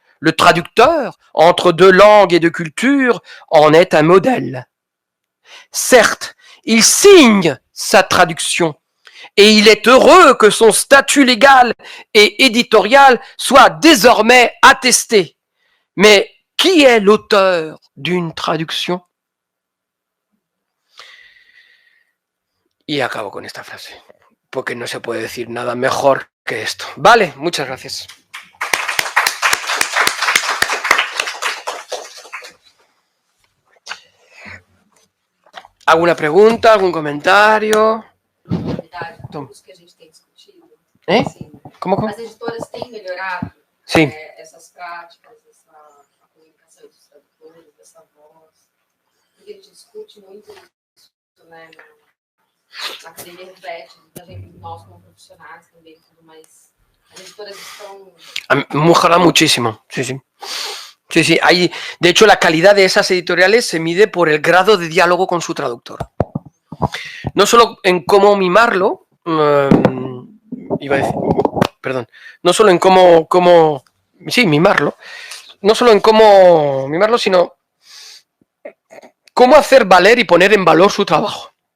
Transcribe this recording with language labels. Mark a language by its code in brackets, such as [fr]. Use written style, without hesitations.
[fr] Le traducteur, entre deux langues et deux cultures, en est un modèle. Certes, il signe sa traduction, Et il est heureux que son statut légal et éditorial soit désormais attesté. Mais qui est l'auteur d'une traducción? [es] Y acabo con esta frase, porque no se puede decir nada mejor que esto. Vale, muchas gracias. ¿Alguna pregunta, algún comentario? [pt] Os que a gente tem discutido. ¿Eh? Assim, [es] ¿Cómo? [pt] as editoras têm melhorado [es] Sí. [pt] essas práticas, a comunicação dos tradutores, dessa voz. Porque a gente discute muito isso, né? Na academia reflete, da gente, nós como profissionais também, tudo mais. As editoras estão. [es] Mejora muchísimo, sí, sí. Sí, sí. De hecho, la calidad de esas editoriales se mide por el grado de diálogo con su traductor. No solo en cómo mimarlo, no solo en cómo mimarlo, no solo en cómo mimarlo, sino cómo hacer valer y poner en valor su trabajo.